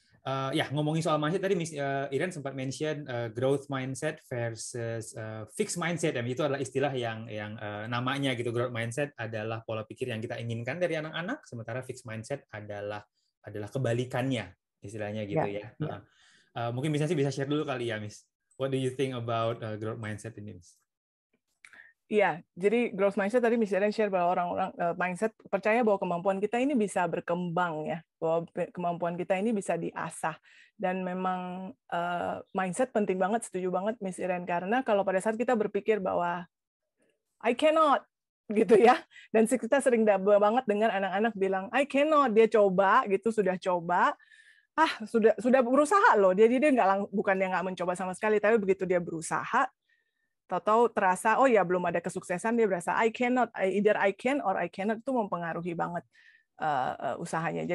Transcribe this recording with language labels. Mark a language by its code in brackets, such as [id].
[id] Ya, ngomongin soal mindset tadi Miss Iren sempat mention growth mindset versus fixed mindset. Itu adalah istilah yang namanya gitu. Growth mindset adalah pola pikir yang kita inginkan dari anak-anak, sementara fixed mindset adalah kebalikannya, istilahnya gitu ya. Mungkin bisa share dulu kali ya, Miss. [en] What do you think about growth mindset ini, Miss? [id] Iya, jadi growth mindset tadi Miss Iren share bahwa orang-orang mindset percaya bahwa kemampuan kita ini bisa berkembang ya, bahwa kemampuan kita ini bisa diasah. Dan memang mindset penting banget, setuju banget Miss Iren, karena kalau pada saat kita berpikir bahwa [en] I cannot [id] gitu ya, dan kita sering banget dengar anak-anak bilang I cannot, dia coba gitu, sudah coba, sudah berusaha loh, dia bukan dia nggak mencoba sama sekali, tapi begitu dia berusaha, tahu-tahu terasa oh ya belum ada kesuksesan, dia berasa I cannot, [en] either I can or I cannot, [id] itu mempengaruhi banget usahanya.